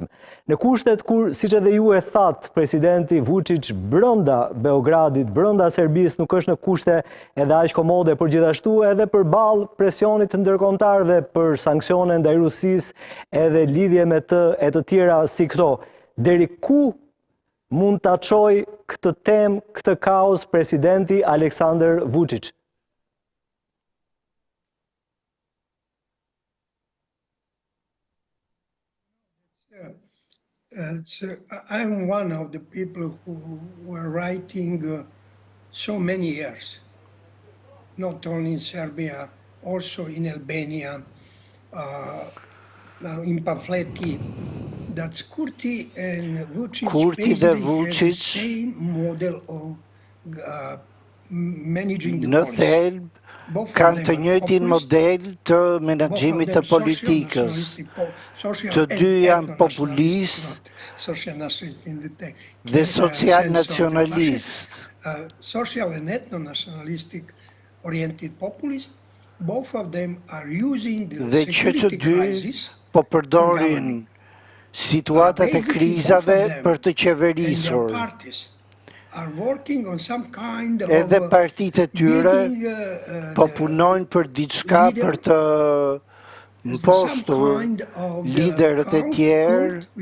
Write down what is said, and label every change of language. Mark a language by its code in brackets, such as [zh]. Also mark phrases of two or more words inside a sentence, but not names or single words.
[sq] Në kushtet kur, siç edhe ju e thatë, presidenti Vuçiç brenda Beogradit, brenda Serbisë nuk është në kushte edhe aq komode, por gjithashtu edhe përballë presionit të ndërkombëtarëve për sanksione ndaj Rusisë edhe lidhje me të e të tjera si këto. Deri ku mund ta çojë këtë temë, këtë kaos presidenti Aleksandar Vuçiç? [en] I'm one of the people who were writing so many years, not only in Serbia, also in Albania, in pamphletti, that Kurti and Vuçić basically have the same model of managing the policy. [sq] Kanë të njëjtin model të menaxhimit të politikës. Të dy janë populist dhe social-nacionalist. [en] Social and ethno-nationalistic oriented populist, both of them are using the security crisis [sq] po përdorin situatat e krizave për të qeverisur. Edhe partitë e tyre po punojnë për diçka për të mpostur liderët e tjerë